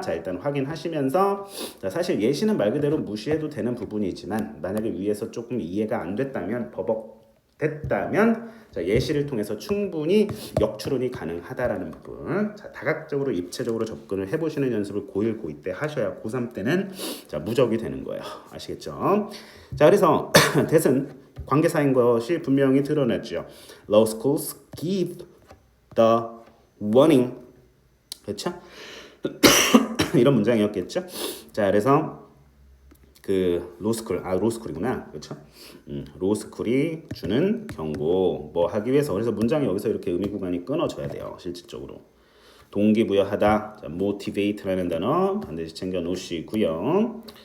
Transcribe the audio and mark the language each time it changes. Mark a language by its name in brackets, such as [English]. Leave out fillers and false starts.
[Korean] 자, 일단 확인하시면서, 자, 사실 예시는 말 그대로 무시해도 되는 부분이지만, 만약에 위에서 조금 이해가 안 됐다면, 버벅됐다면, 자, 예시를 통해서 충분히 역추론이 가능하다라는 부분. 자, 다각적으로 입체적으로 접근을 해보시는 연습을 고1, 고2 때 하셔야 고3 때는 자, 무적이 되는 거예요. 아시겠죠? 자, 그래서 대신 관계사인 것이 분명히 드러났죠. [English] Law schools give the warning. [Korean] 그렇죠? 이런 문장이었겠죠? 자, 그래서 그 로스쿨이구나. 그렇죠? 로스쿨이 주는 경고 뭐 하기 위해서 그래서 문장이 여기서 이렇게 의미 구간이 끊어져야 돼요. 실질적으로. 동기부여하다. 자, motivate라는 단어 반드시 챙겨 놓으시고요.